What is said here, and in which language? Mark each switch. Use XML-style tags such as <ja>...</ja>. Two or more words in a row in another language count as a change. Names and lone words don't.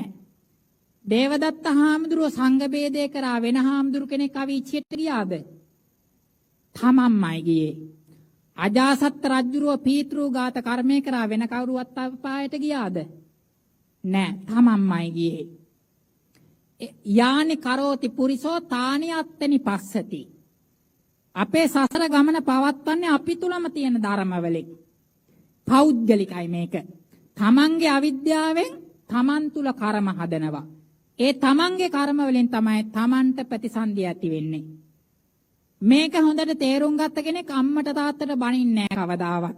<si>දේවදත්ත හාමුදුරුව සංඝ බේදේ කරා වෙන හාමුදුරු කෙනෙක් අවීචියට ගියාද? තමන්මයි ගියේ. අජාසත් රජුරුව පීතෘඝාත කර්මය කරා වෙන කවුරුවත් අපායට ගියාද? නෑ. තමන්මයි ගියේ.</si> <pi>යානි කරෝති පුරිසෝ තානි අත්තනි පස්සති.</pi> <si>අපේ සසර ගමන පවත්වන්නේ අපි තුලම තියෙන ධර්මවලින්. පෞද්ගලිකයි මේක. තමන්ගේ අවිද්‍යාවෙන් තමන් තුල කර්ම හදනවා. ඒ තමන්ගේ කර්ම වලින් තමයි තමන්ට ප්‍රතිසන්දිය ඇති වෙන්නේ. මේක හොඳට තේරුම් ගත්ත කෙනෙක් අම්මට තාත්තට බනින්නේ නැහැ කවදාවත්.</si>